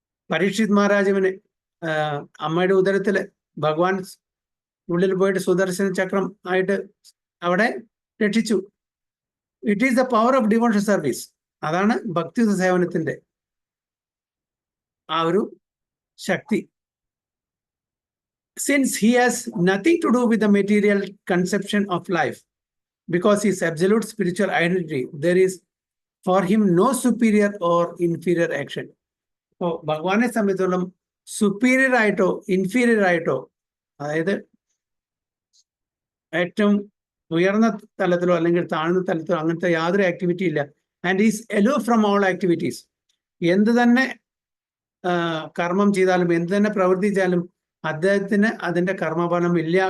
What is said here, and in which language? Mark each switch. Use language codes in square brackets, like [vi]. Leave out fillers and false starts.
[ml] പരീക്ഷിത് മഹാരാജാവിന് അമ്മയുടെ ഉദരത്തില് ഭഗവാൻ ഉള്ളിൽ പോയിട്ട് സുദർശന ചക്രം ആയിട്ട് അവിടെ രക്ഷിച്ചു. [en] It is the power of devotional service. [ml] അതാണ് ഭക്തിയുത സേവനത്തിന്റെ ആ ഒരു ശക്തി. [en] Since he has nothing to do with the material conception of life, because his absolute spiritual identity, there is for him no superior or inferior action. [ml] അപ്പോൾ ഭഗവാനെ സംബന്ധിച്ചോളം superior ആയിട്ടോ inferior ആയിട്ടോ, അതായത് ഏറ്റവും ഉയർന്ന തലത്തിലോ അല്ലെങ്കിൽ താഴ്ന്ന തലത്തിലോ അങ്ങനത്തെ യാതൊരു ആക്ടിവിറ്റി ഇല്ല. [en] And is aloof from all activities. [ml] എന്ത് തന്നെ കർമ്മം ചെയ്താലും എന്ത് തന്നെ പ്രവൃത്തി ചെയ്താലും അദ്ദേഹത്തിന് അതിന്റെ കർമ്മഫലം ഇല്ല.